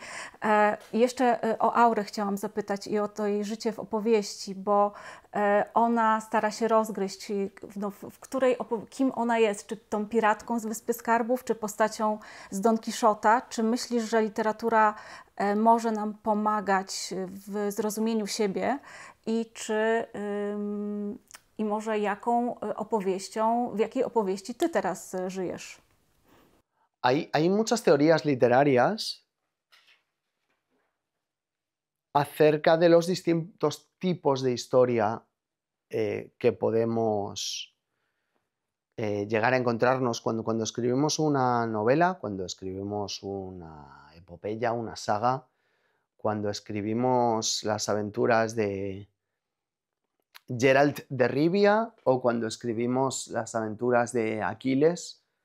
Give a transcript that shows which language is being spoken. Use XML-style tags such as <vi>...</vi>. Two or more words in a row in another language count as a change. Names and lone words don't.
<pl>Jeszcze o Aurę chciałam zapytać i o to jej życie w opowieści, bo ona stara się rozgryźć, kim ona jest, czy tą piratką z Wyspy Skarbów, czy postacią z Don Quixota. Czy myślisz, że literatura może nam pomagać w zrozumieniu siebie i i może jaką opowieścią, w jakiej opowieści ty teraz żyjesz?</pl> <es>Hay muchas teorías literarias acerca de los distintos tipos de historia que podemos llegar a encontrarnos cuando escribimos una novela, cuando escribimos una epopeya, una saga, cuando escribimos las aventuras de Geralt de Rivia o cuando escribimos las aventuras de Aquiles.</es>